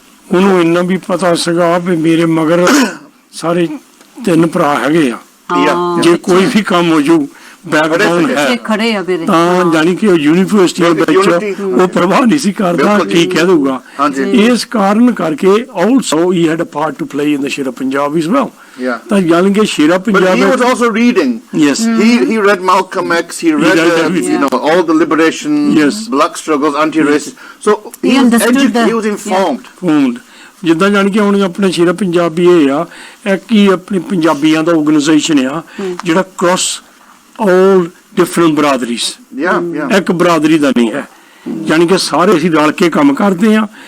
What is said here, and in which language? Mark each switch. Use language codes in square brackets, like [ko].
[pa] ਉਹਨੂੰ ਇੰਨਾ ਵੀ ਪਤਾ ਸੀਗਾ ਵੀ ਮੇਰੇ ਮਗਰ ਸਾਰੇ 3 ਭਰਾ ਹੈਗੇ ਆ, ਜੇ ਕੋਈ ਵੀ ਕੰਮ ਹੋ ਜੂ ਬੈਕਗ੍ਰਾਉਂਡ ਹੈ ਖੜੇ ਆ ਮੇਰੇ, ਤਾਂ ਜਾਨੀ ਕਿ ਯੂਨੀਵਰਸਿਟੀ ਵਿੱਚ ਉਹ ਪ੍ਰਭਾਵ ਨਹੀਂ ਸੀ ਕਰਦਾ ਕੀ ਕਹਿ ਦਊਗਾ। ਇਸ ਕਾਰਨ ਕਰਕੇ [en] Also he had a part to play in the Sher Punjab as well. [pa] ਤਾਂ ਜਾਨੀ ਕਿ ਸ਼ੇਰਾ Punjab, [en] but he was also reading. Yes, he read Malcolm X, he read all the liberation, black struggles, anti-racist, so he was informed. [pa] ਜਿੱਦਾਂ ਜਾਣੀ ਕਿ ਹੁਣ ਆਪਣੇ ਸ਼ੇਰਾ ਪੰਜਾਬੀ ਇਹ ਆ, ਇੱਕ ਹੀ ਆਪਣੀ ਪੰਜਾਬੀਆਂ ਦਾ ਆਰਗੇਨਾਈਜੇਸ਼ਨ ਆ ਜਿਹੜਾ ਕ੍ਰਾਸ [en] all different [pa] ਬਰਾਦਰੀਜ਼, ਇੱਕ ਬਰਾਦਰੀ ਦਾ ਨਹੀਂ ਹੈ, ਯਾਨੀ ਕਿ ਸਾਰੇ ਅਸੀਂ ਰਲ ਕੇ ਕੰਮ ਕਰਦੇ ਆ।